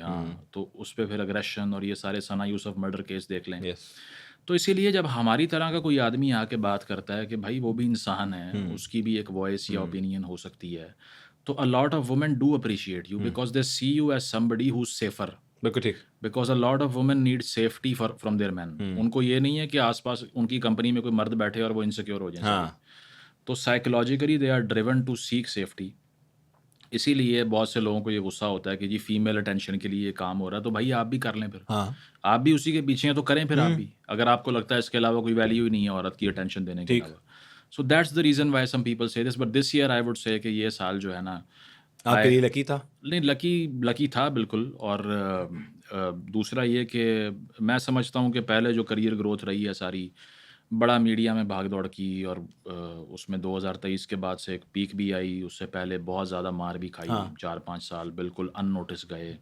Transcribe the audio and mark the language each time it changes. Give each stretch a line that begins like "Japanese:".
Urdu: ہاں, تو اس پہ پھر اگریشن اور یہ سارے ثنا یوسف مرڈر کیس دیکھ لیں. تو اسی لیے جب ہماری طرح کا کوئی آدمی آ کے بات کرتا ہے کہ بھائی وہ بھی انسان ہے, اس کی بھی ایک وائس یا اوپینین ہو سکتی ہے, تو
English: a lot of women do appreciate you because they see you as somebody who's safer. Because a lot of women need safety from their men.
Urdu: ان کو یہ نہیں ہے کہ آس پاس ان کی کمپنی میں کوئی مرد بیٹھے اور وہ انسیکیور ہو جائیں.
English: تو psychologically they are driven to seek safety.
Urdu: اسی لیے بہت سے لوگوں کو یہ غصہ ہوتا ہے کہ جی فیمیل اٹینشن کے لیے یہ کام ہو رہا ہے, تو بھائی آپ بھی کر لیں, پھر آپ بھی اسی کے پیچھے ہیں تو کریں پھر آپ بھی, اگر آپ کو لگتا ہے اس کے علاوہ کوئی ویلیو ہی نہیں ہے عورت کی اٹینشن دینے کے علاوہ.
English: So that's the reason why some people say this, but this year I would say
Urdu: کہ یہ سال جو ہے نا آپ کے لیے لکی تھا. نہیں, لکی تھا بالکل. اور دوسرا یہ کہ میں سمجھتا ہوں کہ پہلے جو کریئر گروتھ رہی ہے ساری, بڑا میڈیا میں بھاگ دوڑ کی, اور اس میں 2023 کے بعد سے ایک پیک بھی آئی, اس سے پہلے بہت زیادہ مار بھی کھائی, 4-5 سال بالکل ان نوٹس گئے.